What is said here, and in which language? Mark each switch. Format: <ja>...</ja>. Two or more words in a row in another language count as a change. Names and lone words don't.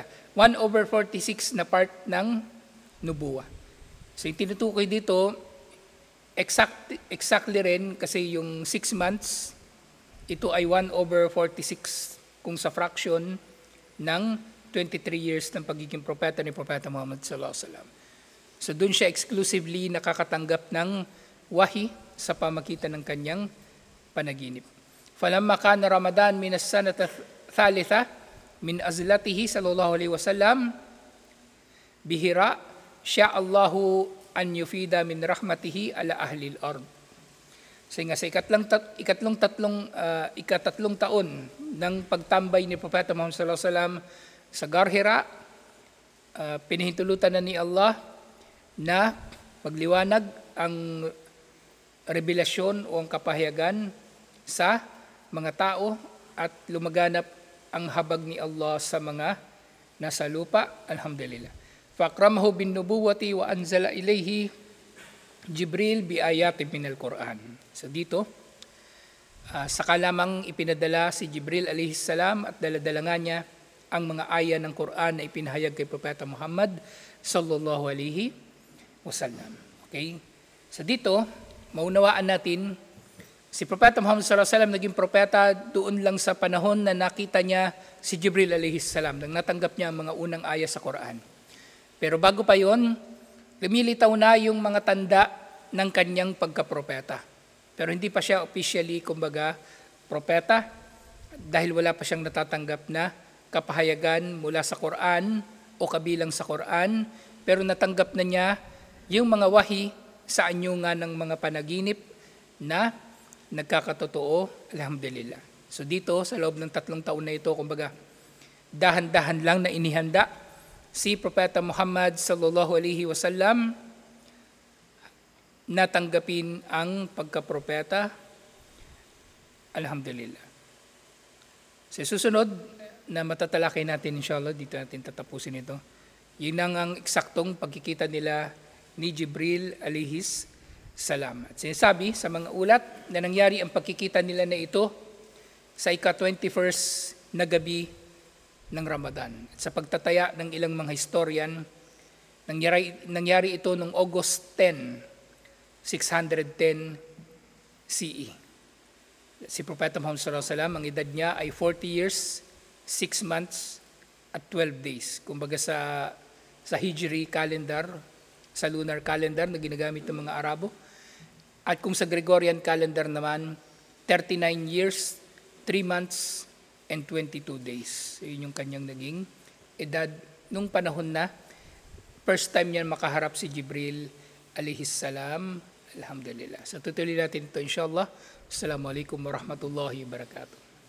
<tl>1/46 na part ng nubuwa. So yung tinutukoy dito, exactly rin kasi yung 6 months, ito ay 1/46 kung sa fraction ng 23 years ng pagiging propeta ni Propeta Muhammad</tl> <ar>صلى الله عليه وسلم.</ar> <tl>So doon siya exclusively nakakatanggap ng wahi sa pamagitan ng kanyang panaginip.</tl> <ar>فلما كان رمضان من السنة الثالثة من عزلته صلى الله عليه وسلم بحراء شاء الله أن يفيض من رحمته على أهل الأرض.</ar> <tl>So nga sa ikatlong taon ng pagtambay ni Propeta Muhammad</tl> <ar>صلى الله عليه وسلم</ar> <tl>sa Ghar Hira, pinahintulutan na ni Allah na pagliwanag ang revelasyon o ang kapahayagan sa mga tao at lumaganap ang habag ni Allah sa mga nasa lupa. Alhamdulillah.</tl> <ar>فأكرمه بالنبوة وأنزل إليه جبريل بآيات من القرآن.</ar> <tl>So dito, saka lamang ipinadala si Jibril</tl> <ar>عليه السلام</ar> <tl>at daladala nga niya ang mga aya ng Quran na ipinahayag kay Propeta Muhammad</tl> <ar>صلى الله عليه وسلم.</ar> <tl>Okay? So dito, maunawaan natin, si Propeta Muhammad</tl> <ar>صلى الله عليه وسلم</ar> <tl>naging propeta doon lang sa panahon na nakita niya si Jibril</tl> <ar>عليه السلام,</ar> <tl>nang natanggap niya ang mga unang aya sa Quran. Pero bago pa yon, lumilitaw na yung mga tanda ng kanyang pagkapropeta. Pero hindi pa siya officially, kumbaga, propeta dahil wala pa siyang natatanggap na kapahayagan mula sa Quran o kabilang sa Quran, pero natanggap na niya yung mga wahi sa anyo nga ng mga panaginip na nagkakatotoo, alhamdulillah. So dito, sa loob ng 3 taon na ito, kumbaga, dahan-dahan lang na inihanda si Propeta Muhammad</tl> <ar>صلى الله عليه وسلم</ar> <tl>natanggapin ang pagkapropeta, alhamdulillah. Sa susunod na matatalakay natin, inshallah, dito natin tatapusin ito. Yun ang eksaktong pagkikita nila ni Jibril</tl> <ar>عليه السلام.</ar> <tl>At sinasabi sa mga ulat na nangyari ang pagkikita nila na ito sa ika-21st na gabi ng Ramadan. At sa pagtataya ng ilang mga historian, nangyari ito noong August 10, 610 CE. Si Propeta Muhammad</tl> <ar>صلى الله عليه وسلم,</ar> <tl>ang edad niya ay 40 years, 6 months, at 12 days. Kumbaga sa</tl> <en>Hijri calendar,</en> <tl>sa</tl> <en>lunar calendar</en> <tl>na ginagamit ng mga Arabo. At kung sa</tl> <en>Gregorian calendar naman, 39 years, 3 months, and 22 days.</en> <tl>So, yun yung kanyang naging edad nung panahon na</tl> <en>first time</en> <tl>niya makaharap si Jibril</tl> <ar>عليه السلام.</ar> <tl>Alhamdulillah. So tutuloy natin ito inshallah.</tl> <ar>السلام عليكم ورحمة الله وبركاته.</ar>